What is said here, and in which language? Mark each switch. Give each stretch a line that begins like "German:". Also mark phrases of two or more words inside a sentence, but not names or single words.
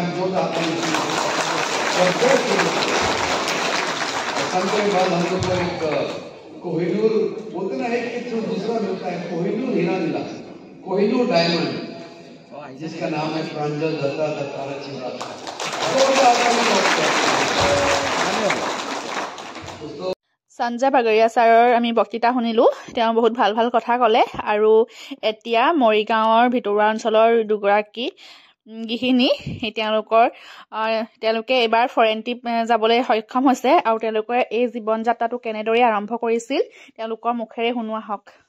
Hindi: जो आपने असम के बाद हम लोग को एक कोहिनूर बोलते ना, एक दूसरा मिलता है, कोहिनूर हीरा मिला, कोहिनूर डायमंड, जिसका नाम है प्रांजल दत्ता दत्तारा चिवड़ा।
Assamese: সঞ্জয় বাগৰীয়া ছাৰৰ আমি বক্তৃতা শুনিলোঁ। তেওঁ বহুত ভাল ভাল কথা ক'লে। আৰু এতিয়া মৰিগাঁৱৰ ভিতৰুৱা অঞ্চলৰ দুগৰাকী গৃহিণী তেওঁলোকে এইবাৰ ফৰেন ট্ৰিপ যাবলৈ সক্ষম হৈছে আৰু তেওঁলোকে এই জীৱন যাত্ৰাটো কেনেদৰে আৰম্ভ কৰিছিল তেওঁলোকৰ মুখেৰে শুনো আহক।